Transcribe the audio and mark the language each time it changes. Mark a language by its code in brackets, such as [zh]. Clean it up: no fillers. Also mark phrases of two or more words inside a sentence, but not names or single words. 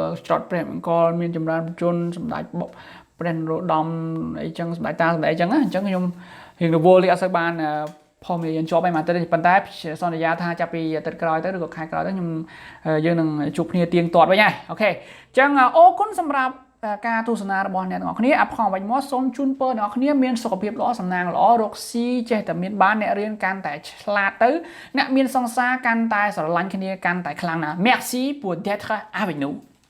[km] ច្រត់ព្រះអង្គលមានចម្រើនជនសម្ដេចព្រះនរោត្តមអីចឹងសម្ដេចតាសម្ដេចអញ្ចឹងណាអញ្ចឹងខ្ញុំរៀងរវល់នេះអត់សូវ បានផុសមានជាប់ឯមកទៅប៉ុន្តែសន្យាថាចាប់ពីអាទិត្យក្រោយទៅឬក៏ខែក្រោយទៅខ្ញុំយើងនឹងជួបគ្នាទៀងទាត់វិញហើយអូខេអញ្ចឹងអរគុណសម្រាប់ការទស្សនារបស់អ្នកទាំងអស់គ្នា Apprendre avec moi សូមជូនពរអ្នកទាំងអស់គ្នាមានសុខភាពល្អសំណាងល្អរកស៊ីចេះតែមានបានអ្នករៀនកាន់តែឆ្លាតទៅអ្នកមានសង្សារកាន់តែស្រឡាញ់គ្នាកាន់តែខ្លាំងណាស់ [fr] Merci pour d'être avec nous